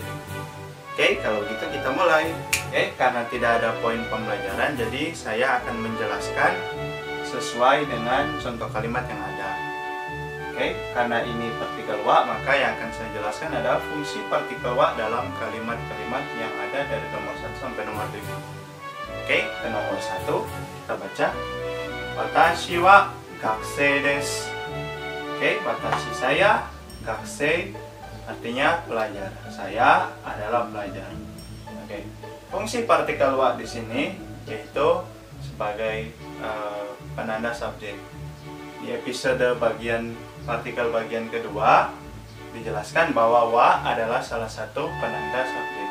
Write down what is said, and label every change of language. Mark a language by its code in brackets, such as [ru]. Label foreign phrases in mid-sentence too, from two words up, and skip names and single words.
[id] Oke, kalau gitu kita mulai. Oke, karena tidak ada poin pembelajaran, jadi saya akan menjelaskan sesuai dengan contoh kalimat yang ada. Oke, karena ini partikel wa, maka yang akan saya jelaskan adalah fungsi partikel wa dalam kalimat-kalimat yang ada dari nomor 1 sampai nomor 5. Oke, ke nomor 1 kita baca. [ja] 私は学生です. [id] Oke, watashi saya, gakusei artinya pelajar. Saya adalah pelajar. Oke. Fungsi partikel wa di sini yaitu sebagai penanda subjek. Di episode bagian partikel bagian kedua dijelaskan bahwa wa adalah salah satu penanda subjek.